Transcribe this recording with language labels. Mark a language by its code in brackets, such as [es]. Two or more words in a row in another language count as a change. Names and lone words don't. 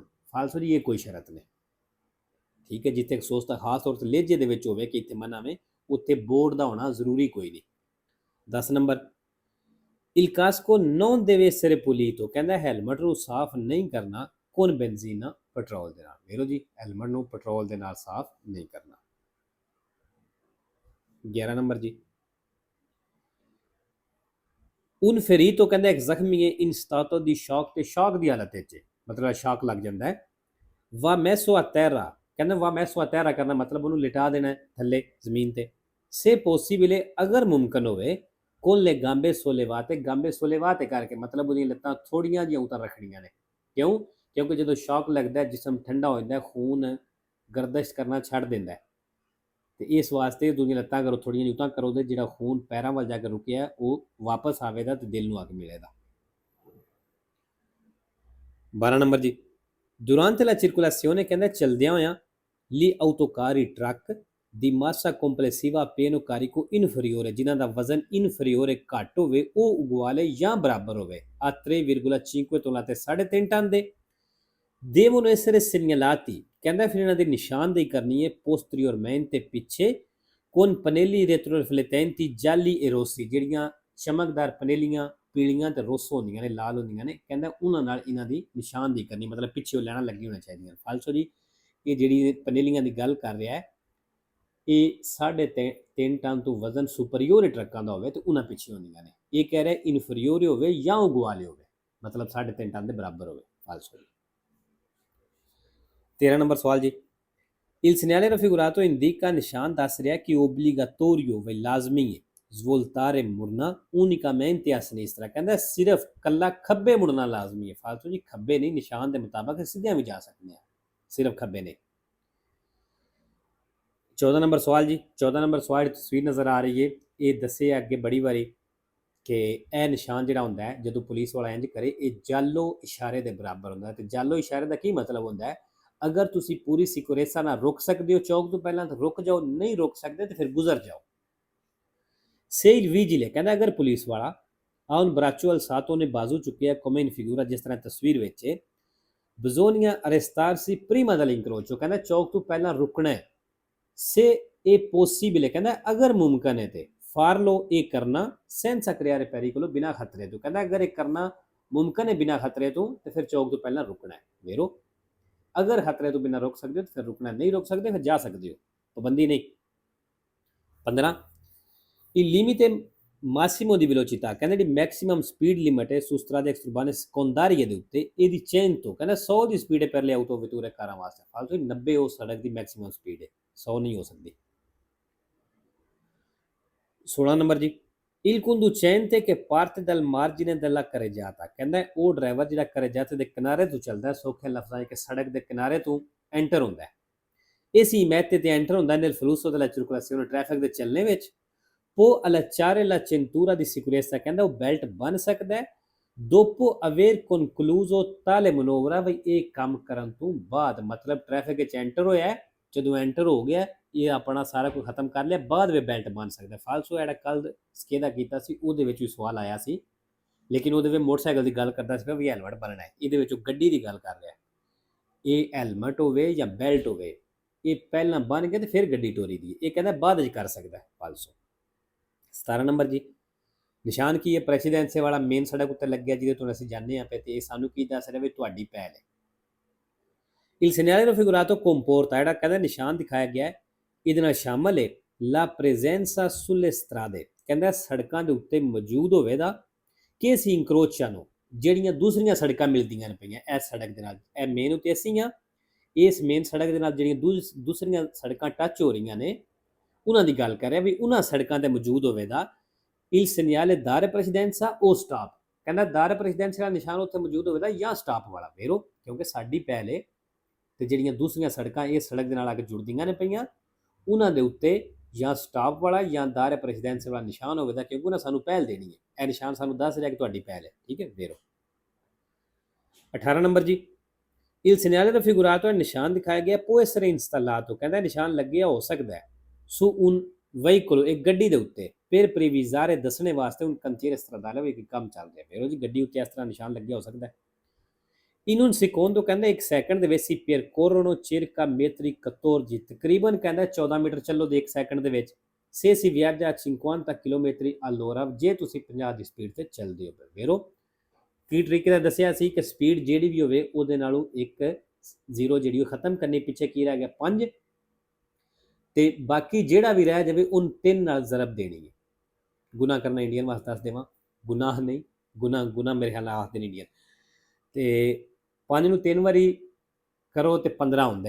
[pa] ਫਾਲਸੋ ਜੀ ਇਹ ਕੋਈ ਸ਼ਰਤ ਨਹੀਂ। ਠੀਕ ਹੈ। ਜਿੱਥੇ ਸੋਸਤਾ ਖਾਸ ਤੌਰ ਤੇ ਲੇਜੇ ਦੇ ਵਿੱਚ ਹੋਵੇ ਕਿ ਇੱਥੇ ਮਨਾ ਵੇ, ਉੱਥੇ ਬੋਰਡ ਦਾ ਹੋਣਾ ਜ਼ਰੂਰੀ ਕੋਈ ਨਹੀਂ। [it] 10 ਨੰਬਰ il casco non deve essere pulito, [pa] ਕਹਿੰਦਾ ਹੈਲਮਟ ਨੂੰ ਸਾਫ਼ ਨਹੀਂ ਕਰਨਾ [it] con benzina, [pa] ਪੈਟਰੋਲ ਦੇ ਨਾਲ। ਵੇਖੋ ਜੀ ਹੈਲਮਟ ਨੂੰ ਪੈਟਰੋਲ ਦੇ ਨਾਲ ਸਾਫ਼ ਨਹੀਂ ਕਰਨਾ। [it] 11 ਨੰਬਰ ਜੀ un ferito, [pa] ਕਹਿੰਦਾ ਇੱਕ ਜ਼ਖਮੀ ਹੈ [it] in stato di shock, [pa] ਤੇ ਸ਼ੌਕ ਦੀ ਹਾਲਤ ਵਿੱਚ, ਮਤਲਬ ਸ਼ੌਕ ਲੱਗ ਜਾਂਦਾ ਹੈ। [it] va messo a terra, [pa] ਕਹਿੰਦਾ [it] va messo a terra [pa] ਕਰਨਾ ਮਤਲਬ ਉਹਨੂੰ ਲਿਟਾ ਦੇਣਾ ਥੱਲੇ ਜ਼ਮੀਨ ਤੇ। [it] se possibile, [pa] ਅਗਰ ਮੁਮਕਨ ਹੋਵੇ [it] con le gambe sollevate, gambe sollevate [pa] ਕਰਕੇ ਮਤਲਬ ਉਹਦੀਆਂ ਲੱਤਾਂ ਥੋੜੀਆਂ ਜਿਹੀਆਂ ਉੱਤਰ ਰੱਖਣੀਆਂ ਨੇ। ਕਿਉਂ? ਕਿਉਂਕਿ ਜਦੋਂ ਸ਼ੌਕ ਲੱਗਦਾ ਜਿਸਮ ਠੰਡਾ ਹੋ ਜਾਂਦਾ, ਖੂਨ ਗਰਦਸ਼ ਕਰਨਾ ਛੱਡ ਦਿੰਦਾ ਹੈ, ਤੇ ਇਸ ਵਾਸਤੇ ਤੁਸੀਂ ਲੱਤਾਂ ਕਰੋ ਥੋੜੀਆਂ ਜਿਹੀਆਂ ਉੱਤਾਂ ਕਰੋ, ਤੇ ਜਿਹੜਾ ਖੂਨ ਪੈਰਾਂ ਵੱਲ ਜਾ ਕੇ ਰੁਕਿਆ ਉਹ ਵਾਪਸ ਆਵੇਗਾ ਤੇ ਦਿਲ ਨੂੰ ਆ ਕੇ ਮਿਲੇਗਾ। [it] 12 ਨੰਬਰ ਜੀ durante la circolazione, [pa] ਕਹਿੰਦਾ ਚਲਦਿਆਂ ਹੋਇਆਂ [it] gli autocarri truck ਦੀ massa complessiva pieno carico inferiore, [pa] ਜਿਨ੍ਹਾਂ ਦਾ ਵਜ਼ਨ ਇਨਫਰੀਓਰ ਘੱਟ ਹੋਵੇ, ਉਹ ਉਗਵਾਲੇ ਜਾਂ ਬਰਾਬਰ ਹੋਵੇ ਆ 3,5 ਤੋਲਾ ਤੇ 3.5 ਟਨ ਦੇ [it] devono essere segnalati, [pa] ਕਹਿੰਦਾ ਫਿਰ ਇਹਨਾਂ ਦੀ ਨਿਸ਼ਾਨਦੇਹੀ ਕਰਨੀ ਹੈ posteriormente ਪਿੱਛੇ [it] con pannelli retroriflettenti gialli e rossi, [pa] ਜਿਹੜੀਆਂ ਚਮਕਦਾਰ ਪਨੇਲੀਆਂ ਪੀਲੀਆਂ ਤੇ ਰੋਸ ਹੁੰਦੀਆਂ ਨੇ, ਲਾਲ ਹੁੰਦੀਆਂ ਨੇ, ਕਹਿੰਦਾ ਉਹਨਾਂ ਨਾਲ ਇਹਨਾਂ ਦੀ ਨਿਸ਼ਾਨਦੇਹੀ ਕਰਨੀ, ਮਤਲਬ ਪਿੱਛੇ ਉਹ ਲੈਣਾ ਲੱਗੀ ਹੋਣੀ ਚਾਹੀਦੀਆਂ। ਫਾਲਸੋ ਜੀ ਇਹ ਜਿਹੜੀ ਪਨੇਲੀਆਂ ਦੀ ਗੱਲ ਕਰ ਰਿਹਾ ਹੈ ਇਹ 3.5 ਟਨ ਤੋਂ ਵਜ਼ਨ ਸੁਪਰੀਅਰ ਟਰੱਕਾਂ ਦਾ ਹੋਵੇ ਤੇ ਉਹਨਾਂ ਪਿੱਛੇ ਹੁੰਦੀਆਂ ਨੇ। ਇਹ ਕਹਿ ਰਿਹਾ ਇਨਫਰੀਅਰ ਹੋਵੇ ਜਾਂ ਉਗਵਾਲੇ ਹੋਵੇ, ਮਤਲਬ 3.5 ਟਨ ਦੇ ਬਰਾਬਰ ਹੋਵੇ। ਫਾਲਸੋ ਜੀ। 13 ਨੰਬਰ ਸਵਾਲ ਜੀ [it] il segnale raffigurato indica, [pa] ਨਿਸ਼ਾਨ ਦੱਸ ਰਿਹਾ ਕਿ obbligatorio ਵੇ ਲਾਜ਼ਮੀ ਹੈ svoltare ਮੁੜਨਾ [it] unicamente a sinistra, [pa] ਕਹਿੰਦਾ ਸਿਰਫ ਕੱਲਾ ਖੱਬੇ ਮੁੜਨਾ ਲਾਜ਼ਮੀ ਹੈ। ਫਾਲਤੂ ਜੀ ਖੱਬੇ ਨਹੀਂ, ਨਿਸ਼ਾਨ ਦੇ ਮੁਤਾਬਕ ਸਿੱਧਿਆਂ ਵੀ ਜਾ ਸਕਦੇ ਆ, ਸਿਰਫ ਖੱਬੇ ਨੇ। 14 ਨੰਬਰ ਸਵਾਲ ਜੀ 14 ਨੰਬਰ ਸਵਾਲ ਤਸਵੀਰ ਨਜ਼ਰ ਆ ਰਹੀ ਹੈ, ਇਹ ਦੱਸਿਆ ਅੱਗੇ ਬੜੀ ਵਾਰੀ ਕਿ ਇਹ ਨਿਸ਼ਾਨ ਜਿਹੜਾ ਹੁੰਦਾ ਹੈ ਜਦੋਂ ਪੁਲਿਸ ਵਾਲਾ ਇੰਜ ਕਰੇ ਇਹ ਜਾਲੋ ਇਸ਼ਾਰੇ ਦੇ ਬਰਾਬਰ ਹੁੰਦਾ ਹੈ। ਤੇ ਜਾਲੋ ਇਸ਼ਾਰੇ ਦਾ ਕੀ ਮਤਲਬ ਹੁੰਦਾ ਹੈ? ਅਗਰ ਤੁਸੀਂ ਪੂਰੀ ਸਿਕੁਰੇਸਾ ਨਾਲ ਰੁਕ ਸਕਦੇ ਹੋ ਚੌਕ ਤੋਂ ਪਹਿਲਾਂ ਤਾਂ ਰੁਕ ਜਾਓ, ਨਹੀਂ ਰੁਕ ਸਕਦੇ ਤੇ ਫਿਰ ਗੁਜ਼ਰ ਜਾਓ। [it] Se il vigile, [pa] ਕਹਿੰਦਾ ਅਗਰ ਪੁਲਿਸ ਵਾਲਾ [it] ha un braccio alzato, [pa] ਨੇ ਬਾਜ਼ੂ ਚੁੱਕਿਆ [it] come in figura, [pa] ਜਿਸ ਤਰ੍ਹਾਂ ਤਸਵੀਰ ਵਿੱਚ [it] bisogna arrestarsi prima dell'incrocio, [pa] ਕਹਿੰਦਾ ਚੌਕ ਤੋਂ ਪਹਿਲਾਂ ਰੁਕਣਾ ਹੈ। [it] se è possibile, [pa] ਕਹਿੰਦਾ ਅਗਰ ਮੁਮਕਨ ਹੈ ਤੇ farlo, ਇਹ ਕਰਨਾ [it] senza creare pericolo, [pa] ਬਿਨਾਂ ਖਤਰੇ ਤੋਂ, ਕਹਿੰਦਾ ਅਗਰ ਇਹ ਕਰਨਾ ਮੁਮਕਨ ਹੈ ਬਿਨਾਂ ਖਤਰੇ ਤੋਂ ਤੇ ਫਿਰ ਚੌਕ ਤੋਂ ਪਹਿਲਾਂ ਰੁਕਣਾ ਹੈ। ਵੇਰੋ ਅਗਰ ਖਤਰੇ ਤੋਂ ਬਿਨਾਂ ਰੁਕ ਸਕਦੇ ਹੋ ਤਾਂ ਫਿਰ ਰੁਕਣਾ, ਨਹੀਂ ਰੁਕ ਸਕਦੇ ਫਿਰ ਜਾ ਸਕਦੇ ਹੋ, ਪਾਬੰਦੀ ਨਹੀਂ। [it] 15 il limite massimo di velocità, [pa] ਕਹਿੰਦਾ ਜਿਹੜੀ [en] maximum speed limit [pa] ਹੈ [it] su strade extraurbaine secondarie [pa] ਦੇ ਉੱਤੇ ਇਹਦੀ 100, ਕਹਿੰਦਾ 100 ਦੀ ਸਪੀਡ ਹੈ ਪਹਿਲੇ [it] auto vetture [pa] ਕਾਰਾਂ ਵਾਸਤੇ। ਫਾਲਤੂ 90 ਉਹ ਸੜਕ ਦੀ [en] maximum speed [pa] ਹੈ, 100 ਨਹੀਂ ਹੋ ਸਕਦੀ। 16 ਨੰਬਰ ਜੀ [it] il conducente che parte dal margine della carreggiata, [pa] ਕਹਿੰਦਾ ਉਹ ਡਰਾਈਵਰ ਜਿਹੜਾ carreggiata ਦੇ ਕਿਨਾਰੇ ਤੋਂ ਚੱਲਦਾ ਹੈ, ਸੌਖੇ ਲਫ਼ਜ਼ਾਂ ਵਿੱਚ ਸੜਕ ਦੇ ਕਿਨਾਰੇ ਤੋਂ ਐਂਟਰ ਹੁੰਦਾ ਹੈ, ਇਸੀ ਮਹਿਤੇ ਤੇ ਐਂਟਰ ਹੁੰਦਾ [it] nel flusso della circolazione, [pa] ਟ੍ਰੈਫਿਕ ਦੇ ਚੱਲਣੇ ਵਿੱਚ [it] può allacciare la cintura di sicurezza, [pa] ਕਹਿੰਦਾ ਉਹ ਬੈਲਟ ਬੰਨ ਸਕਦਾ ਹੈ [it] dopo aver concluso tale manovra, [pa] ਵੀ ਇਹ ਕੰਮ ਕਰਨ ਤੋਂ ਬਾਅਦ, ਮਤਲਬ ਟ੍ਰੈਫਿਕ ਵਿੱਚ ਐਂਟਰ ਹੋਇਆ, ਜਦੋਂ ਐਂਟਰ ਹੋ ਗਿਆ ਇਹ ਆਪਣਾ ਸਾਰਾ ਕੁਝ ਖਤਮ ਕਰ ਲਿਆ, ਬਾਅਦ ਵਿੱਚ ਬੈਲਟ ਬੰਨ ਸਕਦਾ। ਫਾਲਸੋ ਜਿਹੜਾ ਕੱਲ ਸਕੇਦਾ ਕੀਤਾ ਸੀ ਉਹਦੇ ਵਿੱਚ ਵੀ ਸਵਾਲ ਆਇਆ ਸੀ, ਲੇਕਿਨ ਉਹਦੇ ਵਿੱਚ ਮੋਟਰਸਾਈਕਲ ਦੀ ਗੱਲ ਕਰਦਾ ਸੀ ਵੀ ਹੈਲਮਟ ਬੰਨਣਾ ਹੈ, ਇਹਦੇ ਵਿੱਚ ਗੱਡੀ ਦੀ ਗੱਲ ਕਰ ਰਿਹਾ। ਇਹ ਹੈਲਮਟ ਹੋਵੇ ਜਾਂ ਬੈਲਟ ਹੋਵੇ, ਇਹ ਪਹਿਲਾਂ ਬੰਨ ਕੇ ਤੇ ਫਿਰ ਗੱਡੀ ਟੋਰੀ ਦੀ, ਇਹ ਕਹਿੰਦਾ ਬਾਅਦ ਵਿੱਚ ਕਰ ਸਕਦਾ। ਫਾਲਸੋ। 17 ਨੰਬਰ ਜੀ ਨਿਸ਼ਾਨ ਕੀ ਹੈ? ਪ੍ਰੈਸੀਡੈਂਸੇ ਵਾਲਾ ਮੇਨ ਸੜਕ ਉੱਤੇ ਲੱਗਿਆ ਜਿਹਦੇ ਤੋਂ ਅਸੀਂ ਜਾਂਦੇ ਹਾਂ ਪਏ, ਤੇ ਇਹ ਸਾਨੂੰ ਕੀ ਦੱਸ ਰਿਹਾ ਵੀ ਤੁਹਾਡੀ ਪਹਿਲ ਹੈ। [it] il segnale raffigurato comporta, [pa] ਜਿਹੜਾ ਕਹਿੰਦਾ ਨਿਸ਼ਾਨ ਦਿਖਾਇਆ ਗਿਆ ਇਹਦੇ ਨਾਲ ਸ਼ਾਮਲ ਹੈ [it] la presenza sulle strade, [pa] ਕਹਿੰਦਾ ਸੜਕਾਂ ਦੇ ਉੱਤੇ ਮੌਜੂਦ ਹੋਵੇਗਾ ਕਿ ਅਸੀਂ ਇੰਕਰੋਚਾਂ ਨੂੰ, ਜਿਹੜੀਆਂ ਦੂਸਰੀਆਂ ਸੜਕਾਂ ਮਿਲਦੀਆਂ ਨੇ ਪਈਆਂ ਇਸ ਸੜਕ ਦੇ ਨਾਲ, ਇਹ ਮੇਨ ਉੱਤੇ ਅਸੀਂ ਹਾਂ, ਇਸ ਮੇਨ ਸੜਕ ਦੇ ਨਾਲ ਜਿਹੜੀਆਂ ਦੂਸਰੀਆਂ ਸੜਕਾਂ ਟੱਚ ਹੋ ਰਹੀਆਂ ਨੇ ਉਹਨਾਂ ਦੀ ਗੱਲ ਕਰ ਰਿਹਾ ਵੀ ਉਹਨਾਂ ਸੜਕਾਂ ਤੇ ਮੌਜੂਦ ਹੋਵੇਗਾ [it] il segnale dare precedenza o stop, [pa] ਕਹਿੰਦਾ [it] dare precedenza [pa] ਵਾਲਾ ਨਿਸ਼ਾਨ ਉੱਥੇ ਮੌਜੂਦ ਹੋਵੇਗਾ ਜਾਂ ਸਟਾਪ ਵਾਲਾ ਵੇਰੋ, ਕਿਉਂਕਿ ਸਾਡੀ ਪਹਿਲੇ ਤੇ ਜਿਹੜੀਆਂ ਦੂਸਰੀਆਂ ਸੜਕਾਂ ਇਹ ਸੜਕ ਦੇ ਨਾਲ ਆ ਕੇ ਜੁੜਦੀਆਂ ਨੇ ਪਈਆਂ, ਉਹਨਾਂ ਦੇ ਉੱਤੇ ਜਾਂ ਸਟਾਪ ਵਾਲਾ ਜਾਂ [it] dare precedenza [pa] ਵਾਲਾ ਨਿਸ਼ਾਨ ਹੋਵੇਗਾ, ਕਿਉਂਕਿ ਉਹਨਾਂ ਸਾਨੂੰ ਪਹਿਲ ਦੇਣੀ ਹੈ। ਇਹ ਨਿਸ਼ਾਨ ਸਾਨੂੰ ਦੱਸ ਰਿਹਾ ਕਿ ਤੁਹਾਡੀ ਪਹਿਲ ਹੈ। ਠੀਕ ਹੈ, ਵੇਰੋ। 18 ਨੰਬਰ ਜੀ, [it] il segnale raffigurato è [pa] ਨਿਸ਼ਾਨ ਦਿਖਾਇਆ ਗਿਆ [it] può essere installato, [pa] ਕਹਿੰਦਾ ਨਿਸ਼ਾਨ ਲੱਗਿਆ ਹੋ ਸਕਦਾ ਹੈ [it] su un veicolo, [pa] ਇੱਕ ਗੱਡੀ ਦੇ ਉੱਤੇ, [it] per previsare, [pa] ਦੱਸਣੇ ਵਾਸਤੇ [it] un cantiere stradale, [pa] ਵੀ ਕੰਮ ਚੱਲ ਰਿਹਾ। ਵੇਰੋ ਜੀ, ਗੱਡੀ ਉੱਤੇ ਇਸ ਤਰ੍ਹਾਂ ਨਿਸ਼ਾਨ ਲੱਗਿਆ ਹੋ ਸਕਦਾ ਹੈ। [it] in un secondo, [pa] ਕਹਿੰਦਾ ਇੱਕ ਸੈਕਿੰਡ ਦੇ ਵਿੱਚ [it] si percorrono circa metri 14, [pa] ਤਕਰੀਬਨ ਕਹਿੰਦਾ 14 ਮੀਟਰ ਚੱਲੋ ਦੇ ਇੱਕ ਸੈਕਿੰਡ ਦੇ ਵਿੱਚ, [it] se si viaggia a 50 km all'ora, [pa] ਜੇ ਤੁਸੀਂ 50 ਦੀ ਸਪੀਡ ਤੇ ਚੱਲਦੇ ਹੋ। ਵੇਰੋ ਕੀ ਟ੍ਰਿਕ ਦਾ ਦੱਸਿਆ ਸੀ ਕਿ ਸਪੀਡ ਜਿਹੜੀ ਵੀ ਹੋਵੇ ਉਹਦੇ ਨਾਲੋਂ ਇੱਕ ਜ਼ੀਰੋ ਜਿਹੜੀ ਉਹ ਖਤਮ ਕਰਨੀ, ਪਿੱਛੇ ਕੀ ਰਹਿ ਗਿਆ 5, ਤੇ ਬਾਕੀ ਜਿਹੜਾ ਵੀ ਰਹਿ ਜਾਵੇ ਉਹਨ 3 ਨਾਲ ਜ਼ਰਬ ਦੇਣੀ ਹੈ। ਗੁਨਾਹ ਕਰਨਾ ਇੰਡੀਅਨ ਵਾਸਤੇ ਦੱਸ ਦੇਵਾਂ, ਗੁਨਾਹ ਨਹੀਂ, ਗੁਨਾਹ ਮੇਰੇ ਖਿਆਲ ਨਾਲ ਆਖਦੇ ਨੇ ਇੰਡੀਅਨ, ਤੇ 5 ਨੂੰ 3 ਵਾਰੀ ਕਰੋ ਤੇ 15 ਹੁੰਦਾ।